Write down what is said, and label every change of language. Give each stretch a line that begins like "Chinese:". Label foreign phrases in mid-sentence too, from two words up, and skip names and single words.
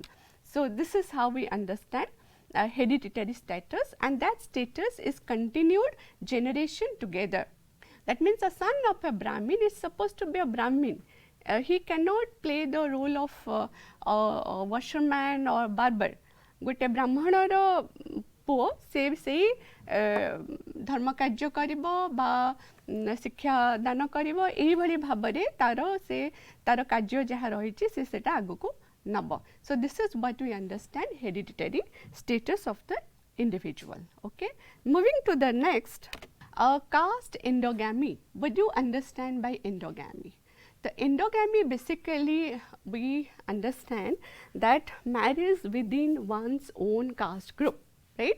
English: So, this is how we understand hereditary status, and that status is continued generation together. That means a son of a Brahmin is supposed to be a Brahmin. He cannot play the role of a washerman or barber.
Odia: ଗୋଟେ ବ୍ରାହ୍ମଣର ପୁଅ ସେ ଧର୍ମ କାର୍ଯ୍ୟ କରିବ ବା ଶିକ୍ଷା ଦାନ କରିବ ଏହି ଭଳି ଭାବରେ ତାର କାର୍ଯ୍ୟ ଯାହା ରହି ସେ ସେଟା ଆଗକୁ ନବ.
English: So, this is what we understand hereditary status of the individual. Okay. Moving to the next, caste endogamy. What do you understand by endogamy? The endogamy, basically we understand that marriage within one's own caste group, right.